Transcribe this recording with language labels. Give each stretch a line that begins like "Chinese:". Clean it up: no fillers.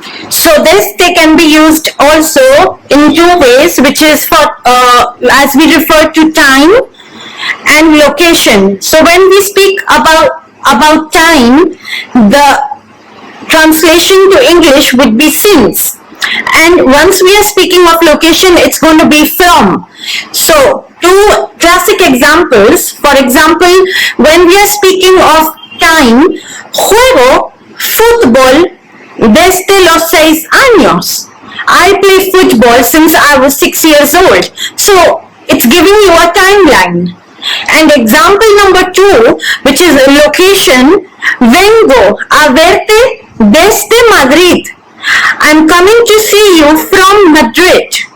English: So desde can be used also in two ways, which is for as we refer to time and location. So when we speak about time, the translation to English would be since, and once we are speaking of location, it's going to be from. So two classic examples. For example, when we are speaking of time,
Spanish: juego fútbol desde los 6 años.
English: I play football since I was 6 years old. So it's giving you a timeline. And example number two, which is a location,
Spanish: vengo a verte desde Madrid.
English: I'm coming to see you from Madrid.